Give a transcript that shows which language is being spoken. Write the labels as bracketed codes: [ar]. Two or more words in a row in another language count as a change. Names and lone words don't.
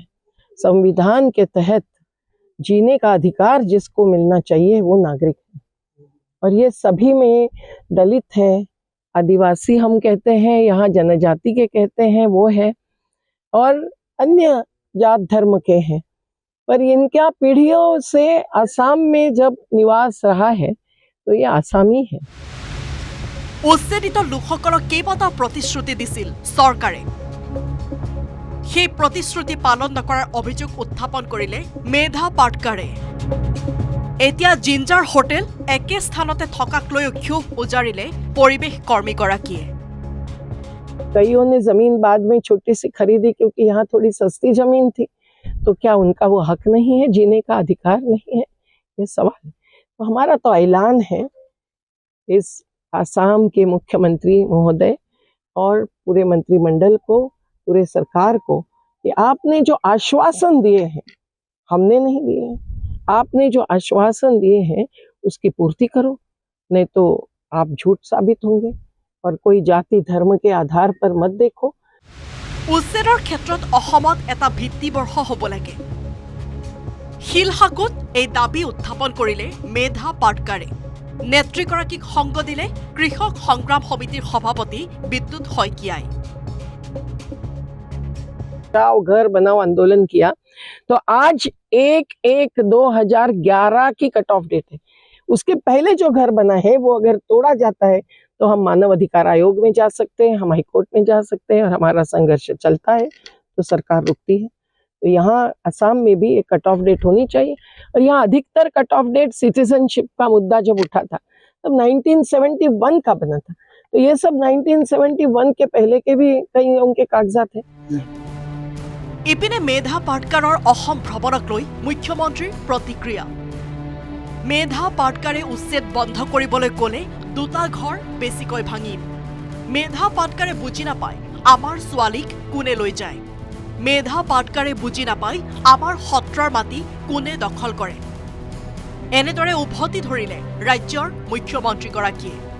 [hi] संविधान के तहत जीने का अधिकार जिसको मिलना चाहिए वो नागरिक है और ये सभी में दलित है, आदिवासी हम कहते हैं, यहाँ जनजाति के कहते हैं वो है और अन्य जात धर्म के हैं। पर इनका पीढ़ियों से आसाम में जब निवास रहा है तो ये आसामी है। [as] উচ্ছেদিত লোকসকলক কেইবাটাও প্ৰতিশ্ৰুতি দিছিল চৰকাৰে সেই প্ৰতিশ্ৰুতি পালন নকৰাৰ অভিযোগ উত্থাপন কৰিলে মেধা পাটকাৰে এতিয়া জিঞ্জাৰ হোটেল একে স্থানতে থকাক লৈ ক্ষোভ উজাৰিলে পৰিৱেশ কৰ্মীগৰাকীয়ে [hi] कईयों ने जमीन बाद में छोटी सी खरीदी क्योंकि यहाँ थोड़ी सस्ती जमीन थी, तो क्या उनका वो हक नहीं है, जीने का अधिकार नहीं है? ये सवाल है। तो हमारा तो ऐलान है इस आसाम के मुख्यमंत्री महोदय और पूरे मंत्रिमंडल को, पूरे सरकार को कि आपने जो आश्वासन दिए हैं, हमने नहीं दिए हैं, आपने जो आश्वासन दिए हैं उसकी पूर्ति करो, नहीं तो आप झूठ साबित होंगे और कोई जाति धर्म के आधार पर मत देखो। [as] উচ্ছেদৰ ক্ষেত্ৰত অসমত এটা ভিত্তিবৰ্ষ হ'ব লাগে শিলহাকত এই দাবী উত্থাপন কৰিলে মেধা পাটকাৰে নেত্ৰীগৰাকীক সংগ দিলে কৃষক সংগ্ৰাম সমিতিৰ সভাপতি বিদ্যুৎ শইকীয়াই [hi] घर बनाओ आंदोलन किया तो आज 1/1/2011 की [en] cut off date [hi] है। उसके पहले जो घर बना है वो अगर तोड़ा जाता है तो हम मानव अधिकार आयोग में जा सकते हैं, हम हाईकोर्ट में जा सकते हैं और हमारा संघर्ष चलता है तो सरकार रुकती है। तो यहाँ असम में भी एक [en] cut off date [hi] होनी चाहिए और यहाँ अधिकतर [en] cut off date citizenship [hi] का मुद्दा जब उठा था तब 1971 का बना था, तो ये सब 1971 के पहले के भी कई उनके कागजात हैं। [as] ইপিনে মেধা পাটকাৰৰ অসম ভ্ৰমণক লৈ মুখ্যমন্ত্ৰীৰ প্ৰতিক্ৰিয়া মেধা পাটকাৰে উচ্ছেদ বন্ধ কৰিবলৈ ক'লে দুটা ঘৰ বেছিকৈ ভাঙিম মেধা পাটকাৰে বুজি নাপায় আমাৰ ছোৱালীক কোনে লৈ যায় মেধা পাটকাৰে বুজি নাপায় আমাৰ সত্ৰৰ মাটি কোনে দখল কৰে এনেদৰে উভতি ধৰিলে ৰাজ্যৰ মুখ্যমন্ত্ৰীগৰাকীয়ে